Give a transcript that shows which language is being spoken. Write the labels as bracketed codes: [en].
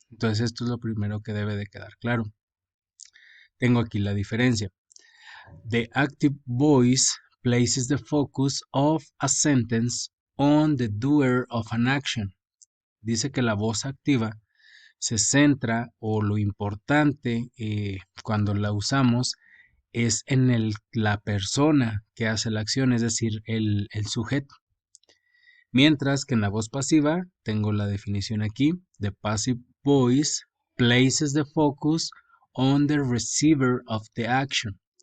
[es] Entonces esto es lo primero que debe de quedar claro. Tengo aquí la diferencia. [en] The active voice places the focus of a sentence on the doer of an action. [es] Dice que la voz activa se centra, o lo importante cuando la usamos es en la persona que hace la acción, es decir, el sujeto. Mientras que en la voz pasiva, tengo la definición aquí, [en] the passive voice places the focus on the receiver of the action.